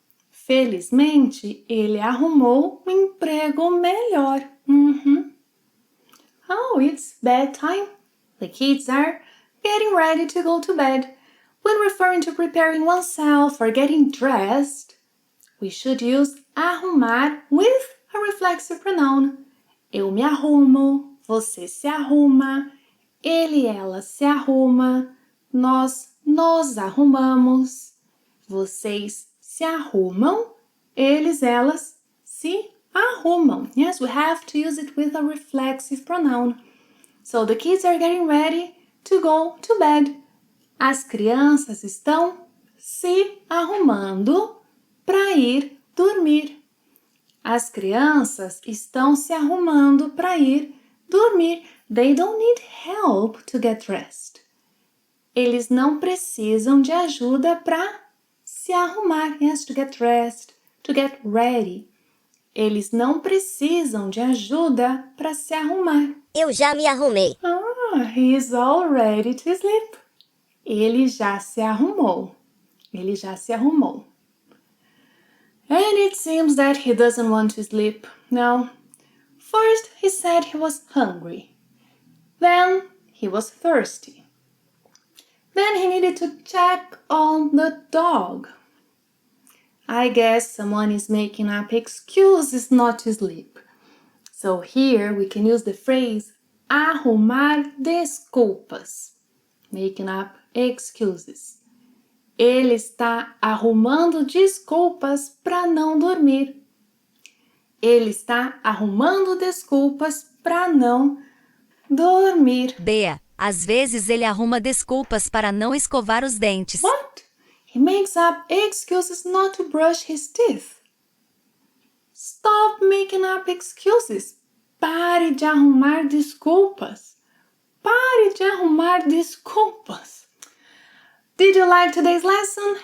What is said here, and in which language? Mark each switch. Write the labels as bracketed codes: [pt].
[pt] Felizmente, ele arrumou um emprego melhor. [en] Oh, it's bedtime. The kids are getting ready to go to bed. When referring to preparing oneself or getting dressed, we should use arrumar with a reflexive pronoun. [pt] Eu me arrumo, você se arruma, ele e ela se arruma, nós nos arrumamos, vocês se arrumam, eles, elas se arrumam. [en] Yes, we have to use it with a reflexive pronoun. So the kids are getting ready to go to bed. [pt] As crianças estão se arrumando para ir dormir. As crianças estão se arrumando para ir dormir. [en] They don't need help to get dressed. [pt] Eles não precisam de ajuda para se arrumar. [en] Yes, to get dressed, to get ready. [pt] Eles não precisam de ajuda para se arrumar. Eu já me arrumei. [en] He's all ready to sleep. [pt] Ele já se arrumou. Ele já se arrumou. [en] And it seems that he doesn't want to sleep. No. First, he said he was hungry. Then, he was thirsty. Then, he needed to check on the dog. I guess someone is making up excuses not to sleep. So here, we can use the phrase [pt] arrumar desculpas. [en] Making up excuses. [pt] Ele está arrumando desculpas para não dormir. Ele está arrumando desculpas para não dormir. Bea, às vezes ele arruma desculpas para não escovar os dentes. [en] What? He makes up excuses not to brush his teeth. Stop making up excuses. [pt] Pare de arrumar desculpas. Pare de arrumar desculpas. [en] Did you like today's lesson?